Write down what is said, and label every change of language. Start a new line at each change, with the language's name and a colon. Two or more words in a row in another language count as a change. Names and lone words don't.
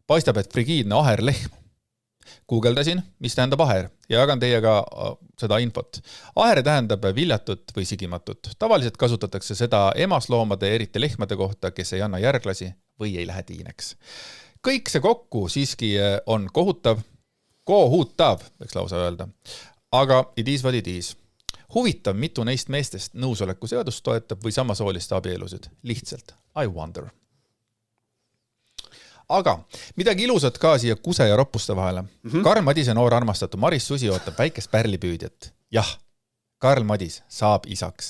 Estonian: Paistab, et frigiidne aher lehm. Guugeldasin, mis tähendab aher ja jagan teiega seda infot. Aher tähendab viljatut või sigimatut. Tavaliselt kasutatakse seda emasloomade, eriti lehmade kohta, kes ei anna järglasi või ei lähe tiineks. Kõik see kokku siiski on kohutav, võiks lausa öelda. Aga
English: it is what it is.
Estonian: Huvitav, mitu neist meestest nõusoleku seadust toetab või samasooliste abielusid. Lihtsalt,
English: I wonder.
Estonian: Aga midagi ilusat ka siia kuse ja roppuste vahele. Karl Madise noor armastatu Maris Susi ootab väikest pärlipüüdjat. Jah, Karl Madis saab isaks.